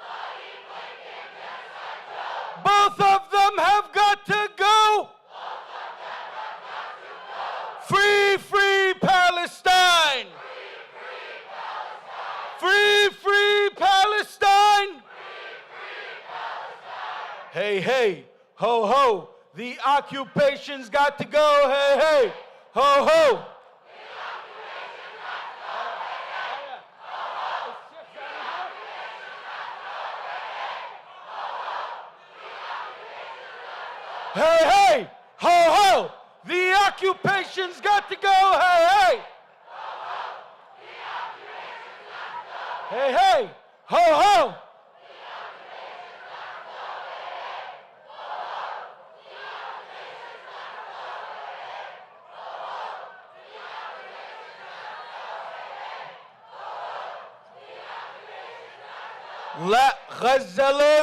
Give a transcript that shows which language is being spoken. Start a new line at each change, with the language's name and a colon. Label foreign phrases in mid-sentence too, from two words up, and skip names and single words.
English: Both of them have got to go. Free, free Palestine. Free, free Palestine. Hey, hey, ho, ho. The occupation's got to go. Hey, hey, ho, ho. Hey, hey, ho, ho. The occupation's got to go. Hey, hey. Hey, hey, ho, ho. Let Gaza live.